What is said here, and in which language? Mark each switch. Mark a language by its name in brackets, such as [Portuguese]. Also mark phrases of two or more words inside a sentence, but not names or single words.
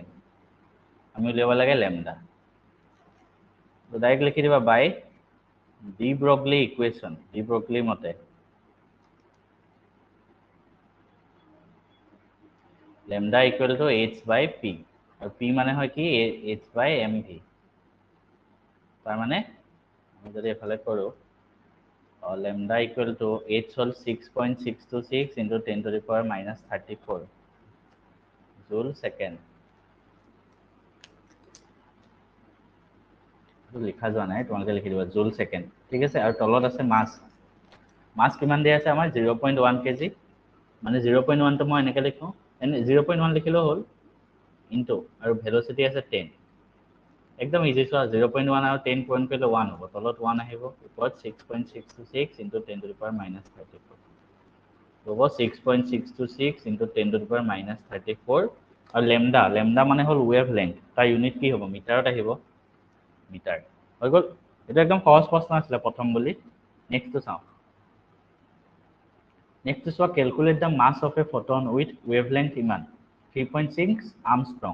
[Assamese] আমি উলিয়াব লাগে লেমডা। তো ডাইৰেক্ট লিখি দিবা বাই ডি ব্ৰগলি ইকুৱেশ্যন, ডি ব্ৰগলি মতে লেমডা [English] equal to [Assamese] h/p, আৰু p মানে হয় কি h/mv। তাৰ মানে আমি যদি এফালে কৰোঁ, লেমডা [English] equal to [Assamese] h হ'ল 6.626 [English] into 10 to the power minus 34 joule second. [Assamese] লিখা যোৱা নাই, তোমালোকে লিখি দিবা [English] joule second. [Assamese] ঠিক আছে, আৰু তলত আছে মাছ। মাছ কিমান দিয়া আছে আমাৰ? 0.1 kg। মানে 0.1টো মই এনেকৈ লিখোঁ, 0.1 লিখিলেও হ'ল, ইনটু আৰু ভেলোচিটি আছে 10। একদম ইজি চোৱা, 0.1 আৰু 10 পইণ্ট কৰিলে 1 হ'ব, তলত 1 আহিব, ওপৰত 6.626 [English] into 10 to the power minus 34 [Assamese] হ'ব 6.626 [English] into 10 to the power minus 34। [Assamese] আৰু লেমডা, লেমডা মানে হ'ল [English] wave length, [Assamese] তাৰ ইউনিট কি হ'ব? মিটাৰত আহিব, মিটাৰ। হৈ গ'ল। এইটো একদম সহজ প্ৰশ্ন আছিলে প্ৰথম বুলি। নেক্সটটো চাওঁ। নেক্সটটো চোৱা, [English] calculate the mass of a photon with wave length ইমান 3.6 আৰ্মষ্ট্ৰং।